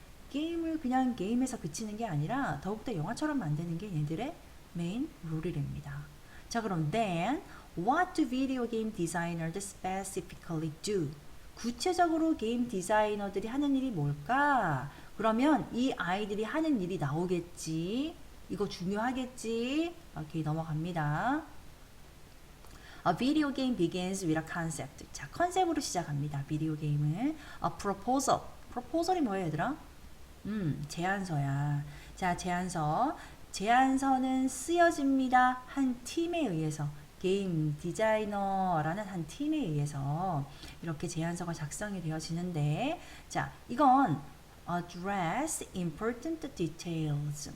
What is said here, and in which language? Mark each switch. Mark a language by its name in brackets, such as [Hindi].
[Korean] 게임을 그냥 게임에서 그치는 게 아니라 더욱더 영화처럼 만드는 게 얘네들의 메인 롤이랍니다. 자, 그럼 [English] then what do video game designers specifically do? [Korean] 구체적으로 게임 디자이너들이 하는 일이 뭘까? 그러면 이 아이들이 하는 일이 나오겠지. 이거 중요하겠지. 오케이, 넘어갑니다. [English] A video game begins with a concept. [Korean] 자, 컨셉으로 시작합니다. 비디오 게임을. [English] A proposal. [Korean] proposal이 뭐예요, 얘들아? 제안서야. 자, 제안서는 쓰여집니다. 한 팀에 의해서. 게임 디자이너라는 한 팀에 의해서 이렇게 제안서가 작성이 되어지는데, 자, 이건 [English] address important details.